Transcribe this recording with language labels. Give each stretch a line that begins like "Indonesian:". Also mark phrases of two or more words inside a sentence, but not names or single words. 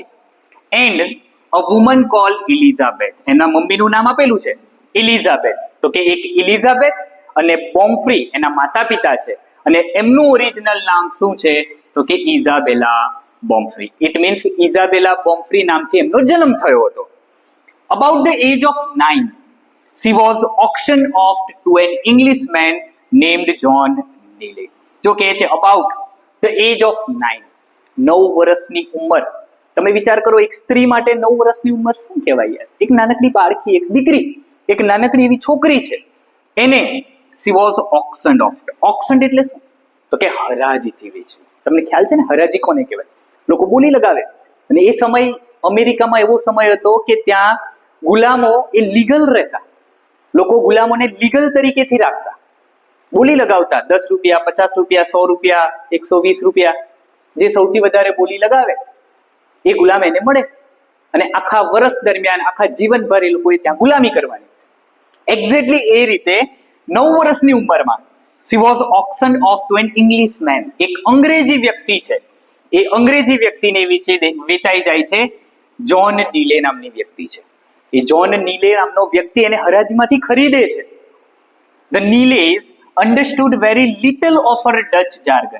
English: And a woman called Elizabeth,
Gujarati: એના મમ્મીનું નામ આપેલું છે ઇલિઝાબેથ. તો કે એક ઇલિઝાબેથ અને બોમ્ફ્રી એના માતા પિતા છે, અને એમનું ઓરિજિનલ નામ શું છે? તો કે ઇઝાબેલા બોમ્ફ્રી.
English: It means
Gujarati: ઇઝાબેલા બોમ્ફ્રી નામથી એમનો જન્મ થયો હતો.
English: About the age of 9 she was auctioned off to an Englishman named John Neely.
Gujarati: જો કહે છે
English: about the age of 9,
Gujarati: 9 વર્ષની ઉંમર. તમે વિચાર કરો, એક સ્ત્રી માટે 9 વર્ષની ઉંમર શું કહેવાય યાર? એક નાનકડી બાળકી, એક દીકરી, એક નાનકડી એવી છોકરી છે, એને
English: she was auctioned off.
Gujarati: auctioned એટલે શું? તો કે હરાજીથી વેચવી. તમને ખ્યાલ છે ને હરાજી કોને કહેવાય? લોકો બોલી લગાવે, અને એ સમય અમેરિકામાં એવો સમય હતો કે ત્યાં ગુલામો એ લીગલ રહેતા. લોકો ગુલામોને લીગલ તરીકેથી રાખતા, બોલી લગાવતા. 10 રૂપિયા, 50 રૂપિયા, 100 રૂપિયા, 120 રૂપિયા, જે સૌથી વધારે બોલી લગાવે એ ગુલામ એને મળે, અને આખા વર્ષ દરમિયાન, આખા જીવનભર એ લોકોએ ત્યાં ગુલામી કરવાની. એક્ઝેક્ટલી એ રીતે 9 વર્ષની ઉંમરમાં
English: she was auctioned off to an Englishman.
Gujarati: એક અંગ્રેજી વ્યક્તિ છે, એ અંગ્રેજી વ્યક્તિને વેચાઈ જાય છે. જ્હોન નીલે નામની વ્યક્તિ છે. એ જ્હોન નીલે નામનો વ્યક્તિ એને હરાજીમાંથી ખરીદે છે.
English: The Neelys understood very little of a Dutch jargon.